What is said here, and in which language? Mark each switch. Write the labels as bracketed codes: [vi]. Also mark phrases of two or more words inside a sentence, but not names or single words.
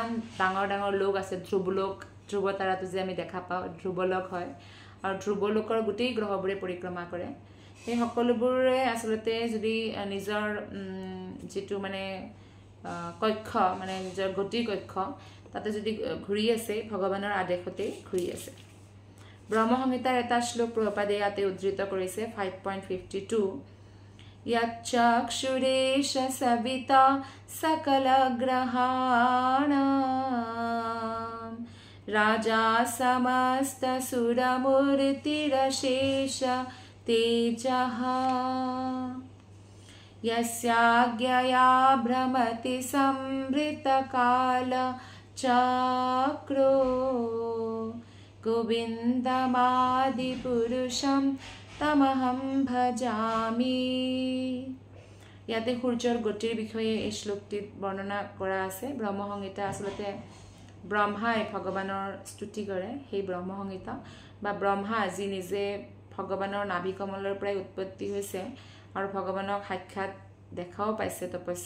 [as] ডাঙৰ ডাঙৰ লোক আছে ধ্ৰুৱতাৰাটো যে আমি দেখা পাওঁ ধ্ৰুৱলোক হয় আৰু ধ্ৰুৱলোকৰ গোটেই গ্ৰহবোৰে পৰিক্ৰমা কৰে সেই সকলোবোৰে আসলতে যদি নিজৰ যেটো মানে কক্ষ মানে নিজৰ গতি কক্ষ তাতে যদি ঘূৰি আছে ভগৱানৰ আদেশতে ঘূৰি আছে ব্ৰহ্ম সংহিতাৰ এটা শ্লোক প্ৰভুপাদে ইয়াতে উদ্ধৃত কৰিছে 5.52 [sa] यच्चक्षुरेश सविता सकलग्रहाणां राजा समस्तसुरमूर्तिरशेष तेजः यस्याज्ञया भ्रमति संवृतकालचक्रो गोविन्दमादिपुरुषं तमहं भजामि [as] ইয়াতে সূৰ্যৰ গতিৰ বিষয়ে এই শ্লোকটিত বৰ্ণনা কৰা আছে ব্ৰহ্ম সংহিতা আসলতে ব্ৰহ্মাই ভগৱানৰ স্তুতি কৰে সেই ব্ৰহ্ম সংহিতা বা ব্ৰহ্মা যি নিজে ভগৱানৰ নাভি কমলৰ পৰাই উৎপত্তি হৈছে আৰু ভগৱানক সাক্ষাৎ দেখাও পাইছে তপস্যা